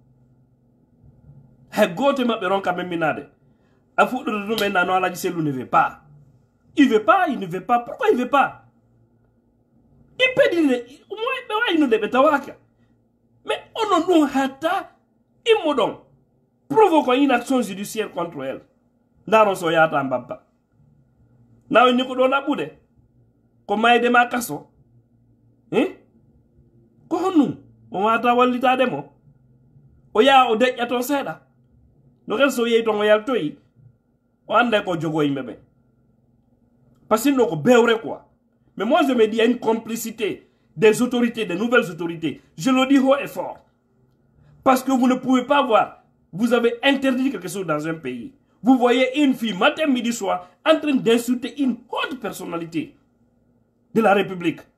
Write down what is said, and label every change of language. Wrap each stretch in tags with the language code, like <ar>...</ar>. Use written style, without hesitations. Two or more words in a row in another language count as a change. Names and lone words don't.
<ff>hay goto mabbe ronka memminade a fuɗɗorde ɗum ɓen nano alaji sellu</ff> <fr>ne veut pas il veut pas il ne veut pas pourquoi il veut pas il</fr> <ff>pedine ɓe waynude ɓe tawaka mais onon ɗum hatta immo ɗon</ff> <fr>provoquant une action judiciaire contre elle</fr> <ff>ndaron so yata mbabba nawen ni ko ɗo ɗaɓɓude ko mayde ma kaso ko honnum o wata wallitade mo o yaa o deƴƴa ton seeɗa no ken so yeyi ton o yaltoyi o anda ko jogo yimɓe ɓe</ff> <fr>parce que</fr> <ff>no ko bewre</ff> <fr>quoi mais moi je me dis il y a une complicité des autorités, des nouvelles autorités. Je le dis haut et fort. Parce que vous ne pouvez pas voir. Vous avez interdit quelque chose dans un pays. Vous voyez une fille, matin, midi, soir, en train d'insulter une haute personnalité de la République.</fr>